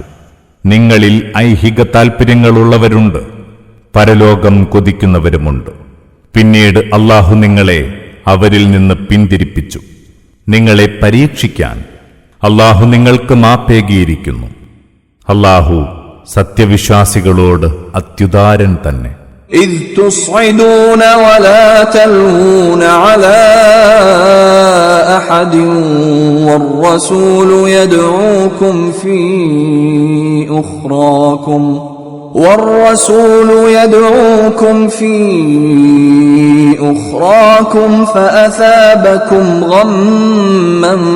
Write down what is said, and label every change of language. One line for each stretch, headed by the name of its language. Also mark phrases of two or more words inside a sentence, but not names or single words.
Malayalam: നിങ്ങളിൽ ഐഹിക താൽപ്പര്യങ്ങളുള്ളവരുണ്ട്, പരലോകം കൊതിക്കുന്നവരുമുണ്ട്. പിന്നീട് അല്ലാഹു നിങ്ങളെ അവരിൽ നിന്ന് പിന്തിരിപ്പിച്ചു. നിങ്ങളെ പരീക്ഷിക്കാൻ അല്ലാഹു നിങ്ങൾക്ക് മാപ്പേകിയിരിക്കുന്നു. അല്ലാഹു സത്യവിശ്വാസികളോട് അത്യുദാരൻ തന്നെ.
Arabic: إذ تصعدون ولا تلوون على أحد والرسول يدعوكم في أخراكم فأثابكم غما